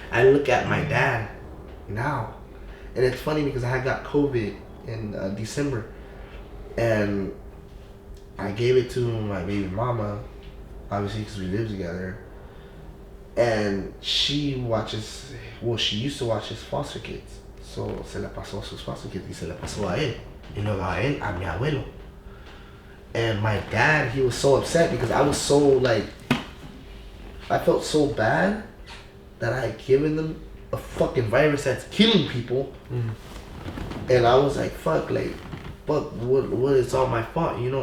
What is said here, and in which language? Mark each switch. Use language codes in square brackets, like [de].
[en] I look at my dad now. And it's funny because I got COVID in December. And I gave it to my baby mama, obviously because we live together. And she watches, well, she used to watch his foster kids. [es] So, se la pasó a sus [en] foster kids [es] y se la pasó a él. Y luego a él, a mi abuelo. [en] And my dad, he was so upset because I was so, like, I felt so bad that I had given them a fucking virus that's killing people. And I was like, fuck, like, what is all my fault, you know?